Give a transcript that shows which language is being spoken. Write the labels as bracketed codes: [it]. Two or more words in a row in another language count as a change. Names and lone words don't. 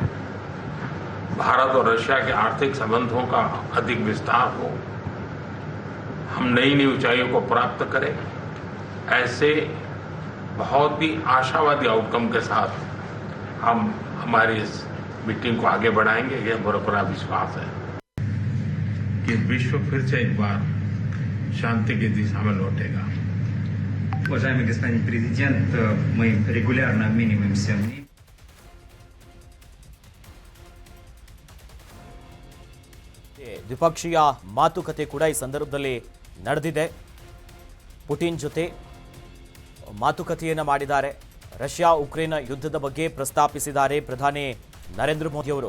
[hi] भारत और रशिया के आर्थिक संबंधों का अधिक विस्तार हो, हम नई नई ऊंचाइयों को प्राप्त करें, ऐसे बहुत ही आशावादी आउटकम के साथ हम हमारी इस मीटिंग को आगे बढ़ाएंगे, यह मेरा पूरा विश्वास है कि विश्व फिर से एक बार शांति की दिशा में लौटेगा। [ru] Уважаемый господин президент, мы регулярно обмениваемся мнениями. [kn] ದ್ವಿಪಕ್ಷೀಯ ಮಾತುಕತೆ ಕೂಡ ಈ ಸಂದರ್ಭದಲ್ಲಿ ನಡೆದಿದೆ. ಪುಟಿನ್ ಜೊತೆ ಮಾತುಕತೆಯನ್ನು ಮಾಡಿದ್ದಾರೆ. ರಷ್ಯಾ ಉಕ್ರೇನ್ ಯುದ್ಧದ ಬಗ್ಗೆ ಪ್ರಸ್ತಾಪಿಸಿದ್ದಾರೆ ಪ್ರಧಾನಿ ನರೇಂದ್ರ ಮೋದಿ ಅವರು.